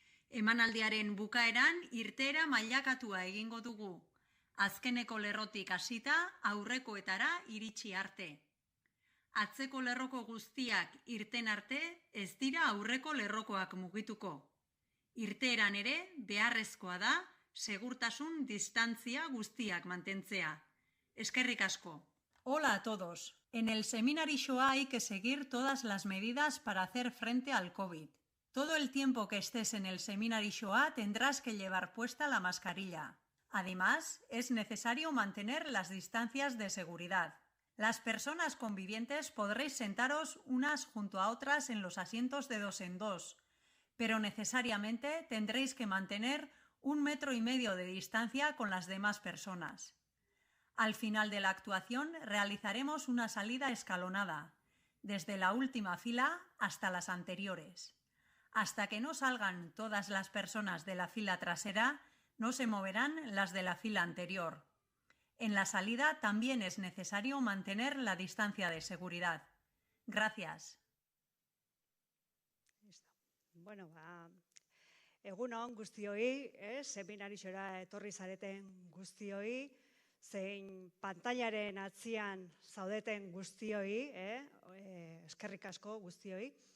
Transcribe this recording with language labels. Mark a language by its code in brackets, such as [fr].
[eu] Emanaldiaren bukaeran irteera mailakatua egingo dugu, azkeneko lerrotik hasita aurrekoetara iritsi arte. Atzeko lerroko guztiak irten arte ez dira aurreko lerrokoak mugituko. Irteeran ere beharrezkoa da segurtasun distantzia guztiak mantentzea. Eskerrik asko. [es] Hola a todos. En el Seminarishoa hay que seguir todas las medidas para hacer frente al COVID. Todo el tiempo que estés en el Seminarishoa tendrás que llevar puesta la mascarilla. Además, es necesario mantener las distancias de seguridad. Las personas convivientes podréis sentaros unas junto a otras en los asientos de 2 en 2, pero necesariamente tendréis que mantener 1,5 metros de distancia con las demás personas. Al final de la actuación realizaremos una salida escalonada, desde la última fila hasta las anteriores. Hasta que no salgan todas las personas de la fila trasera, no se moverán las de la fila anterior. En la salida también es necesario mantener la distancia de seguridad. Gracias. [eu] Bueno, egun on guztioi, seminarixora etorri zareten guztioi, zein pantailaren atzian zaudeten guztioi, eskerrik asko guztioi.